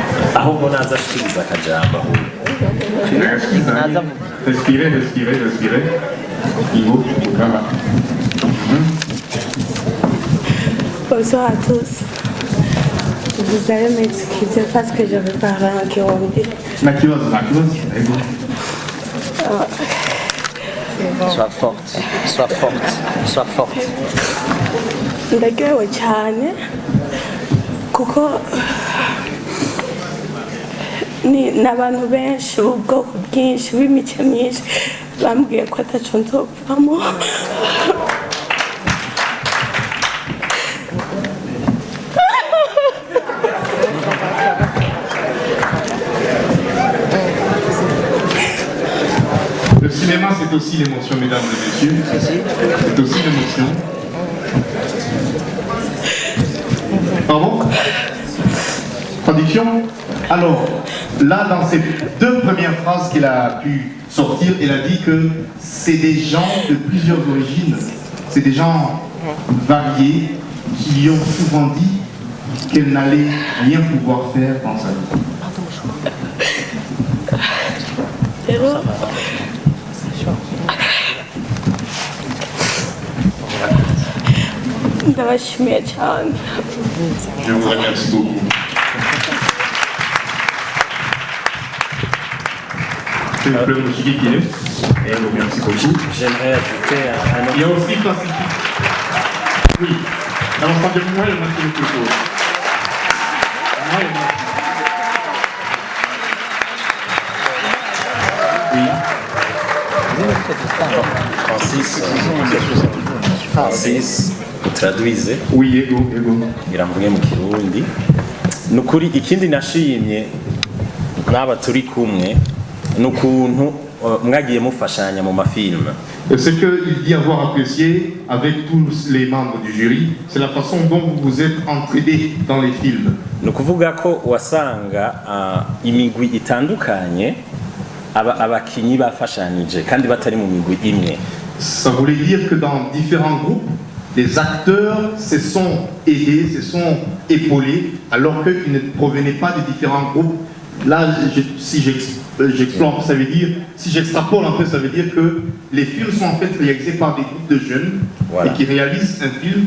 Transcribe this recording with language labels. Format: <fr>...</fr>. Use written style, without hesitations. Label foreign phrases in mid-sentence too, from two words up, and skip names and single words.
<rn>ahubwo naza ashikiriza akajambo</rn> <fr>Respirez. Ivo, Bonsoir à tous. Vous allez m'excuser parce que je vais parler en Kirundi. Sois forte.</fr> <rn>Ndagewe cyane kuko ni n'abantu benshi ubwoko bwinshi b'imice myinshi bambwiye ko ataco nzovamo.</rn> <fr>Le cinéma, c'est aussi l'émotion, mesdames et messieurs. C'est aussi l'émotion. Pardon? Traduction? Alors, là, dans ces deux premières phrases qu'elle a pu sortir, elle a dit que c'est des gens de plusieurs origines. C'est des gens variés qui lui ont souvent dit qu'elle n'allait rien pouvoir faire dans sa vie.</fr> <rn>Ndabashimiye cyane.</rn> <fr>Je vous remercie beaucoup. C'est le club musique qui est. Et je vous remercie beaucoup. J'aimerais ajouter un autre. Il y a aussi Pacifique. Oui. Alors, pas de moi, il m'a dit quelque chose. Francis traduize</fr> <rn>ego ngira mvuge mu Kirundi nukuri ikindi nashimye n'aba turi kumwe n'ukuntu mwagiye mufashanya mu mafilme.</rn> <fr>Ce qu'il dit avoir apprécié avec tous les membres du jury, c'est la façon dont vous vous êtes entraînés dans les films.</fr> <rn>Nukuvuga ko wasanga imigwi itandukanye abakinyi bafashanije kandi batari mu migwi imwe.</rn> <fr>Ça voulait dire que dans différents groupes, les acteurs se sont aidés, se sont épaulés, alors qu'ils ne provenaient pas de différents groupes. Là, si j'explore, ça veut dire, si j'extrapole un peu, ça veut dire que les films sont en fait réalisés par des groupes de jeunes et qui réalisent un film.</fr>